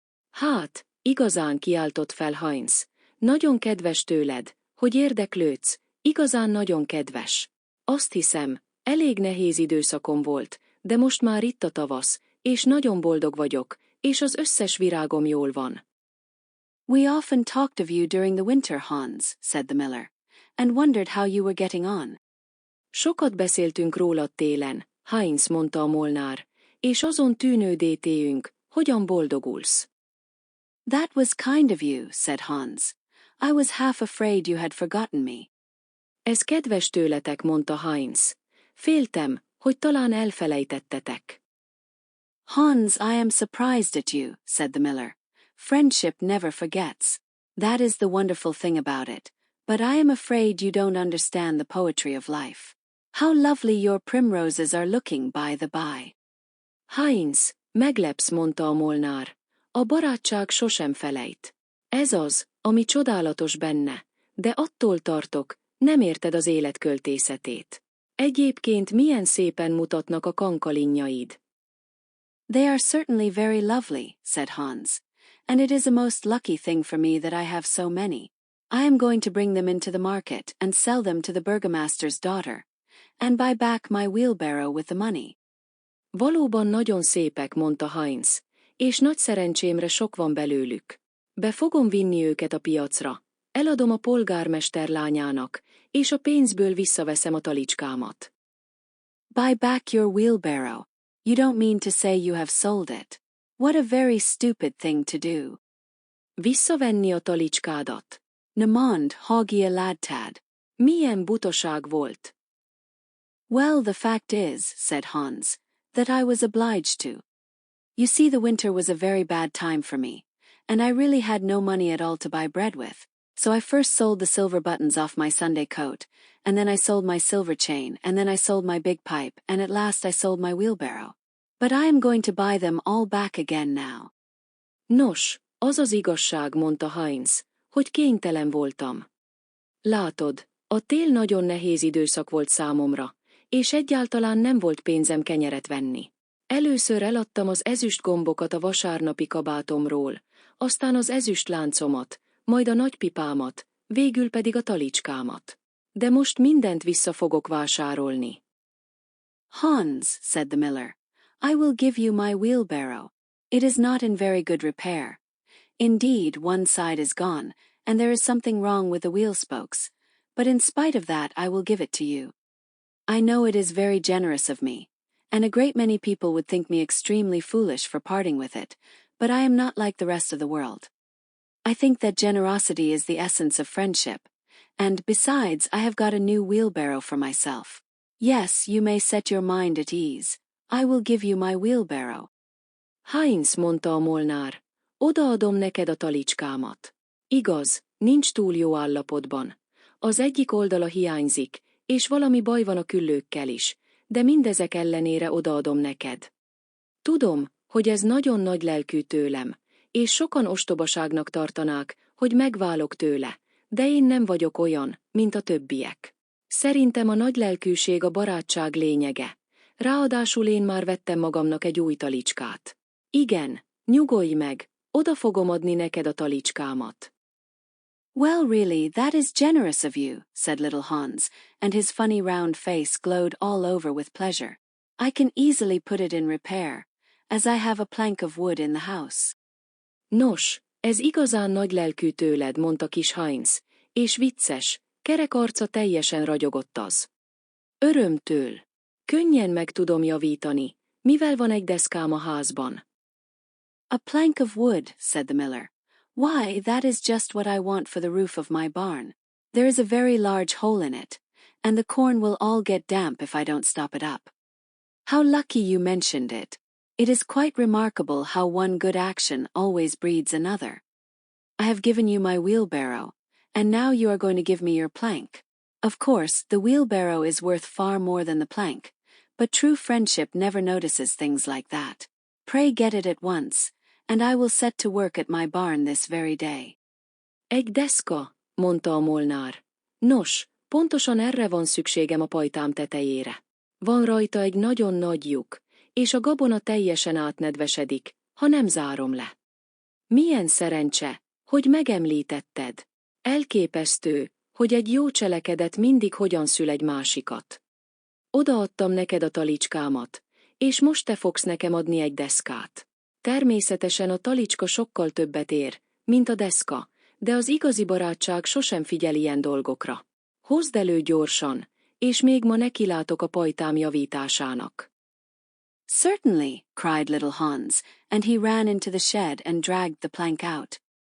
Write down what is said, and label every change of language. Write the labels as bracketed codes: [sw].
[hu] Hát, igazán, kiáltott fel Heinz. Nagyon kedves tőled, hogy érdeklődsz, igazán nagyon kedves. Azt hiszem, elég nehéz időszakom volt, de most már itt a tavasz, és nagyon boldog vagyok, és az összes virágom jól van. [en] We often talked of you during the winter, Hans, said the miller, and wondered how you were getting on. [hu] Sokat beszéltünk rólad télen, Heinz, mondta a molnár, és azon tűnődétéünk, hogyan boldogulsz. [en] That was kind of you, said Hans. I was half afraid you had forgotten me. [hu] Ez kedves tőletek, mondta Heinz. Féltem, hogy talán elfelejtettetek. [en] Hans, I am surprised at you, said the miller. Friendship never forgets. That is the wonderful thing about it. But I am afraid you don't understand the poetry of life. How lovely your primroses are looking, by the by. [hu] Heinz, meglepsz, mondta a molnár. A barátság sosem felejt. Ez az, ami csodálatos benne, de attól tartok, nem érted az élet költészetét. Egyébként milyen szépen mutatnak a kankalinjaid. [en] They are certainly very lovely, said Hans, and it is a most lucky thing for me that I have so many. I am going to bring them into the market and sell them to the burgomaster's daughter, and buy back my wheelbarrow with the money. [hu] Valóban nagyon szépek, mondta Heinz, és nagy szerencsémre sok van belőlük. Be fogom vinni őket a piacra, eladom a polgármester lányának, és a pénzből visszaveszem a talicskámat. [en] Buy back your wheelbarrow. You don't mean to say you have sold it. What a very stupid thing to do. [hu] Visszavenni a talicskádat. Nemond, hagi a ladtad. Milyen butaság volt. [en] Well, the fact is, said Hans, that I was obliged to. You see, the winter was a very bad time for me, and I really had no money at all to buy bread with, so I first sold the silver buttons off my Sunday coat, and then I sold my silver chain, and then I sold my big pipe, and at last I sold my wheelbarrow. But I am going to buy them all back again now. [hu] Nos, az az igazság, mondta Heinz, hogy kénytelen voltam. Látod, a tél nagyon nehéz időszak volt számomra, és egyáltalán nem volt pénzem kenyeret venni. Először eladtam az ezüst gombokat a vasárnapi kabátomról, aztán az ezüst láncomat, majd a nagypipámat, végül pedig a talicskámat. De most mindent vissza fogok vásárolni. [en] Hans, said the miller, I will give you my wheelbarrow. It is not in very good repair. Indeed, one side is gone, and there is something wrong with the wheel spokes, but in spite of that I will give it to you. I know it is very generous of me, and a great many people would think me extremely foolish for parting with it, but I am not like the rest of the world. I think that generosity is the essence of friendship, and besides I have got a new wheelbarrow for myself. Yes, you may set your mind at ease. I will give you my wheelbarrow. [hu] Heinz, mondta a molnár, odaadom neked a talicskámat. Igaz, nincs túl jó állapotban. Az egyik oldala hiányzik, és valami baj van a küllőkkel is, de mindezek ellenére odaadom neked. Tudom, hogy ez nagyon nagy lelkű tőlem, és sokan ostobaságnak tartanák, hogy megválok tőle, de én nem vagyok olyan, mint a többiek. Szerintem a nagy lelkűség a barátság lényege. Ráadásul én már vettem magamnak egy új talicskát. Igen, nyugodj meg, oda fogom adni neked a talicskámat. [en] Well, really, that is generous of you, said little Hans, and his funny round face glowed all over with pleasure. I can easily put it in repair, as I have a plank of wood in the house. [hu] Nos, ez igazán nagy lelkű tőled, mondta kis Heinz, és vicces, kerek arca teljesen ragyogott az. Örömtől. Könnyen meg tudom javítani, mivel van egy deszkám a házban. [en] A plank of wood, said the miller. Why, that is just what I want for the roof of my barn. There is a very large hole in it, and the corn will all get damp if I don't stop it up. How lucky you mentioned it. It is quite remarkable how one good action always breeds another. I have given you my wheelbarrow, and now you are going to give me your plank. Of course, the wheelbarrow is worth far more than the plank, but true friendship never notices things like that. Pray get it at once, and I will set to work at my barn this very day. [hu] Egy deszka, mondta a Molnár. Nos, pontosan erre van szükségem a pajtám tetejére. Van rajta egy nagyon nagy lyuk, és a gabona teljesen átnedvesedik, ha nem zárom le. Milyen szerencse, hogy megemlítetted. Elképesztő, hogy egy jó cselekedet mindig hogyan szül egy másikat. Odaadtam neked a talicskámat, és most te fogsz nekem adni egy deszkát. Természetesen a talicska sokkal többet ér, mint a deszka, de az igazi barátság sosem figyel ilyen dolgokra. Hozd elő gyorsan, és még ma nekilátok a pajtám javításának. [en] Certainly, cried little Hans, and he ran into the shed and dragged the plank out.